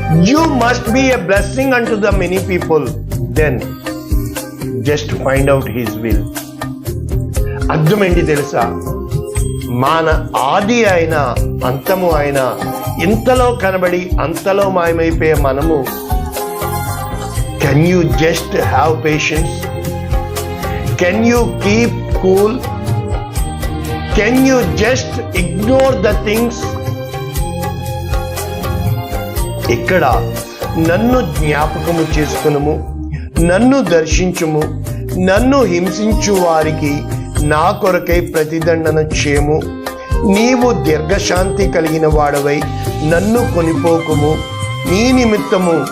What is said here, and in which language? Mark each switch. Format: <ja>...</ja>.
<en>You must be a blessing unto the many people, then just find out his will.</en> <te>అర్థం ఏంటి తెలుసా, మన ఆది అయినా అంతము అయినా ఇంతలో కనబడి అంతలో మాయమైపోయే మనము</te> <en>Can you just have patience? Can you keep cool? Can you just ignore the things?</en> <te>ఇక్కడ నన్ను జ్ఞాపకము చేసుకునుము, నన్ను దర్శించుము, నన్ను హింసించు వారికి నా కొరకై ప్రతిదండన చేయము. నీవు దీర్ఘశాంతి కలిగిన వాడవై నన్ను కొనిపోకుము. నీ నిమిత్తము.</te>